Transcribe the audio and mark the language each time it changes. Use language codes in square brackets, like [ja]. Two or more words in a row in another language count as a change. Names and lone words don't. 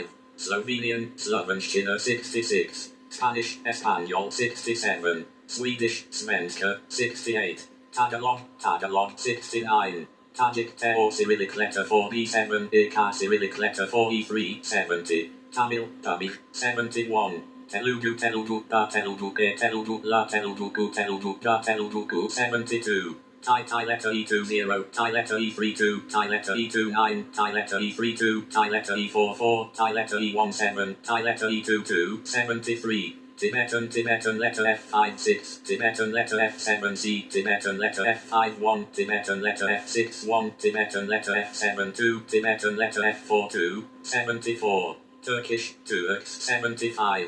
[en] Slovenian, Slovenchina, 66. Spanish, Espanol, 67. Swedish, Svenska, 68. Tagalog, Tagalog, 69. Tajik Teo Cyrillic letter 4B7, Ika Cyrillic letter 4E3, 70. Tamil, Tamil, 71. Telugu, Telugu, Da Telugu, Telugu, La Telugu, Telugu, Da Telugu, 72. Thai, Thai letter E20, Thai letter E32, Thai letter E29, Thai letter E32, Thai letter E44, Thai letter E17, Thai letter E22, 73. Tibetan, Tibetan letter F56, Tibetan letter F7C, Tibetan letter F51, Tibetan letter F61, Tibetan letter F72, Tibetan letter F42, 74. Turkish, Turks, 75.